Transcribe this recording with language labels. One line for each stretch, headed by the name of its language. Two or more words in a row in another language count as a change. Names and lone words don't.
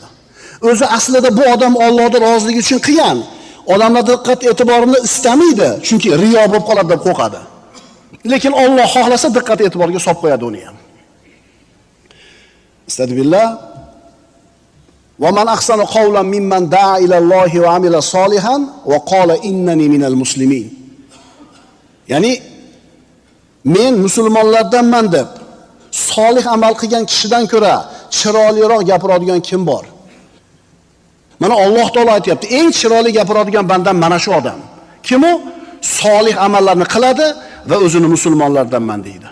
Uzbek: O'zi aslida bu odam Allohning roziligi uchun qilgan. Odamlar diqqat e'tiborini istamaydi, chunki riyo bo'lib qoladi deb qo'rqadi. Lekin Alloh xohlasa diqqat e'tiborga solib qo'yadi uni ham.
Arabic: أستغفر الله ومن أحسن قولا ممن دعا إلى الله وعمل صالحا وقال إنني من المسلمين.
Uzbek: Ya'ni men musulmonlardanman deb solih amal qilgan kishidan ko'ra chiroyliroq gapiradigan kim bor? Mana Alloh taolo aytayapti, eng chiroyli gapiradigan bandam mana shu odam. Kim u? Solih amallarni qiladi va o'zini musulmonlardanman deydi.